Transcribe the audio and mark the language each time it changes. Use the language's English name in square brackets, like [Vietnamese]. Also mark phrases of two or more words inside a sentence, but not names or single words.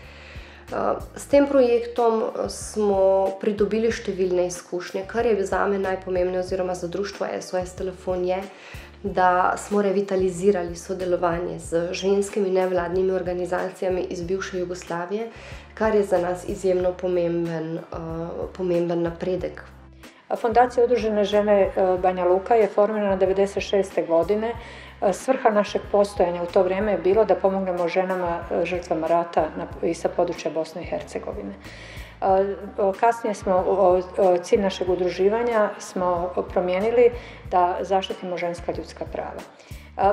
[Slovenian] S tem projektom smo pridobili številne izkušnje, kar je zame najpomembneje oziroma za društvo SOS Telefon je, da smo revitalizirali sodelovanje z ženskimi nevladnimi organizacijami iz bivše Jugoslavije, kar je za nas izjemno pomemben napredek. [Bosnian] Fondacija Udružene žene Banja Luka je formirana 1996. godine. Svrha našeg postojanja u to vrijeme je bilo da pomognemo ženama žrtvama rata i sa područja Bosne i Hercegovine. Kasnije smo cilj našeg udruživanja smo promijenili da zaštitimo ženska ljudska prava.